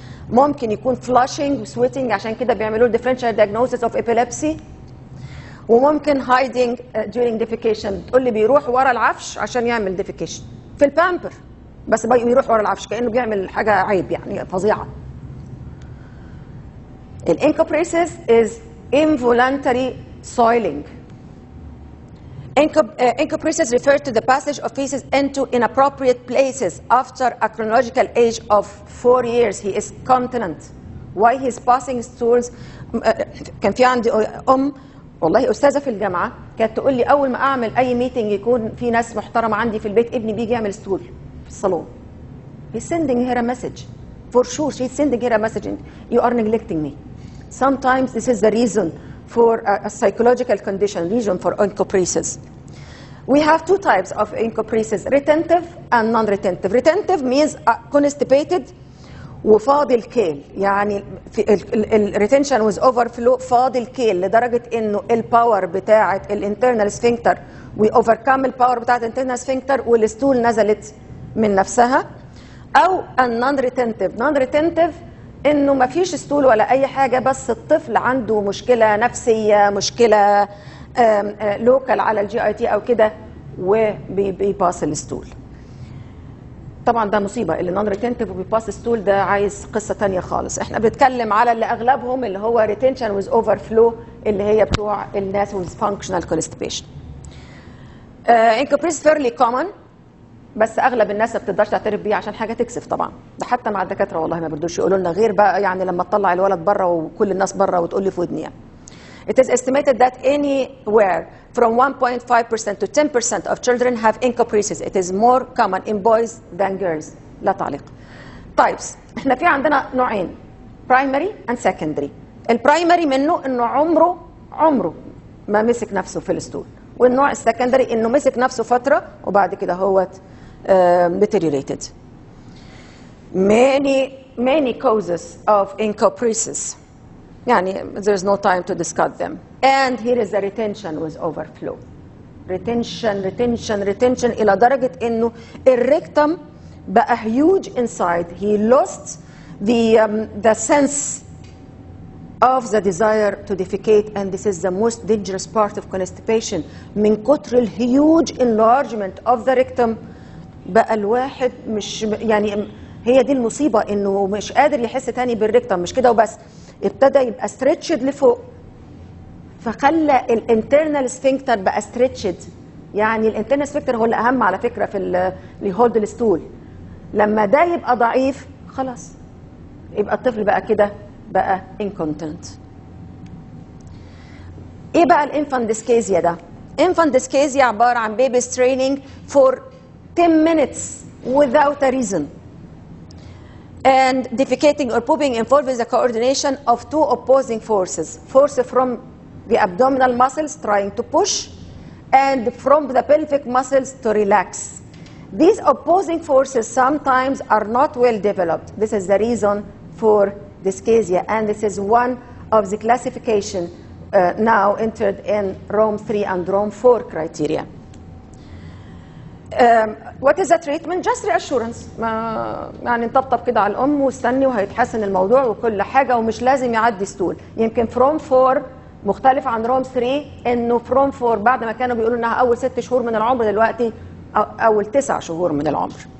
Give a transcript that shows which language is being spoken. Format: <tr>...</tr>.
<ar>ممكن يكون flushing وسويتنج، عشان كده بيعملوا له</ar> <en>differential diagnosis of epilepsy.</en> <ar>وممكن hiding during defecation، تقول لي بيروح ورا العفش عشان يعمل defecation في البامبر، بس بيروح ورا العفش كانه بيعمل حاجه عيب يعني فظيعه.</ar> <en>الانكوبريسيس is involuntary soiling. Encopresis refer to the passage of feces into inappropriate places after a chronological age of 4 years. He is continent. Why he is passing stools?</en> <ar>كان في عندي والله أستاذة في الجامعة كانت تقول لي أول ما أعمل أي ميتنج يكون في ناس محترمة عندي في البيت، ابني بيجي يعمل ستول في الصالون.</ar> <en>He's sending her a message. For sure, she's sending her a message. You are neglecting me. Sometimes this is the reason for a psychological condition, reason for encopresis. We have two types of encopresis, retentive and non-retentive. Retentive means constipated</en> <ar>وفاضل كيل، يعني الريتنشن</ar> <en>with overflow</en> <ar>فاضل كيل لدرجة انه الباور بتاعة الانترنال سفنكتر وأوفركم الباور بتاعة الانترنال سفنكتر والستول نزلت من نفسها. أو النون ريتنتيف، نون ريتنتيف انه ما فيش ستول ولا اي حاجه، بس الطفل عنده مشكله نفسيه، مشكله لوكال على الجي اي تي او كده وبيباص الستول. طبعا ده مصيبه، اللي نون ريتنتيف وبيباص ستول ده عايز قصه ثانيه خالص. احنا بنتكلم على اللي اغلبهم اللي هو ريتنشن ويز اوفر فلو، اللي هي بتوع الناس ويز فانكشنال كونستيبيشن. انكوبريس فيرلي كومن، بس اغلب الناس ما بتقدرش تعترف بيه عشان حاجه تكسف طبعا، ده حتى مع الدكاتره والله ما بيردوش يقولوا لنا، غير بقى يعني لما تطلع الولد بره وكل الناس بره وتقول لي في ودني يعني.</ar> <en>It is estimated that anywhere from 1.5% to 10% of children have encopresis. It is more common in boys than girls.</en> <ar>لا تعليق. Types. احنا في عندنا نوعين،</ar> <en>primary and secondary.</en> <ar>البرايمري منه انه عمره ما مسك نفسه في الستول، والنوع السكندري انه مسك نفسه فتره وبعد كده هو deteriorated.</ar> <en>Many causes of encopresis. يعني there's no time to discuss them. And here is the retention with overflow.</en> <ar>Retention إلى درجة إنه الريكتم بقى</ar> <en>huge inside. He lost the sense of the desire to defecate, and this is the most dangerous part of constipation.</en> <ar>من كتر ال</ar> <en>huge enlargement of the rectum</en> <ar>بقى الواحد مش يعني، هي دي المصيبة، إنه مش قادر يحس تاني بالريكتم. مش كده وبس، ابتدى يبقى ستريتشد لفوق، فخلى الانترنال سفنكتر بقى ستريتشد. يعني الانترنال سفنكتر هو الأهم على فكرة في اللي هولد الستول. لما ده يبقى ضعيف خلاص يبقى الطفل بقى كده بقى incontinent. ايه بقى الانفانت ديسكيزيا ده؟ انفانت ديسكيزيا عبارة عن</ar> <en>baby straining for 10 minutes without a reason. And defecating or pooping involves the coordination of two opposing forces. Force from the abdominal muscles trying to push, and from the pelvic muscles to relax. These opposing forces sometimes are not well developed. This is the reason for dyschezia, and this is one of the classification now entered in Rome 3 and Rome 4 criteria. What is the treatment? Just reassurance.</en> <ar>يعني نطبطب كده على الأم واستني وهيتحسن الموضوع وكل حاجة ومش لازم يعدي ستول. يمكن فروم 4 مختلف عن روم 3 إنه فروم 4 بعد ما كانوا بيقولوا إنها أول 6 شهور من العمر دلوقتي أول 9 شهور من العمر.</ar>